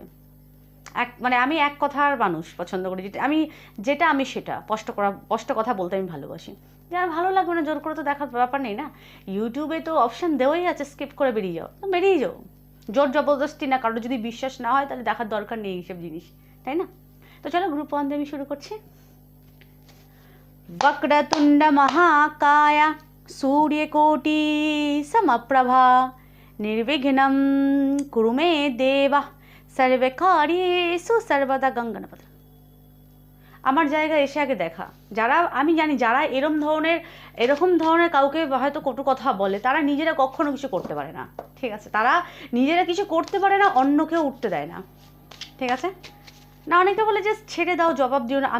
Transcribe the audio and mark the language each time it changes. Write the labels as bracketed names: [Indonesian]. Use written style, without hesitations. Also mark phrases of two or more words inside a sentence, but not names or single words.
[Bangla] মানে আমি এক কথার মানুষ পছন্দ করি, যেটা আমি সেটা স্পষ্ট কথা বলতে আমি ভালোবাসি। যার ভালো লাগবে না জোর করে তো দেখার ব্যাপার নেই না। ইউটিউবে তো অপশান দেওয়াই আছে স্কিপ করে বেরিয়ে যাও, তো বেরিয়ে যাও। জোর জবরদস্তি না, কারোর যদি বিশ্বাস না হয় তাহলে দেখার দরকার নেই এইসব জিনিস, তাই না? তো চলো গ্রুপ 1 দিয়ে আমি শুরু করছি। [Sanskrit] वक्रतुंड महाकाय सूर्यकोटि समप्रभा निर्विघ्नं कुरु मे देव सर्वकार्येषु सर्वदा गंगनपद। [Bangla] আমার জায়গায় এসে আগে দেখা, যারা আমি জানি যারা এরকম ধরনের কাউকে হয়তো কটু কথা বলে, তারা নিজেরা কখনো কিছু করতে পারে না, ঠিক আছে? তারা নিজেরা কিছু করতে পারে না, অন্য কেউ উঠতে দেয় না, ঠিক আছে? না, অনেকে বলে যে ছেড়ে দাও, জবাব দিও না।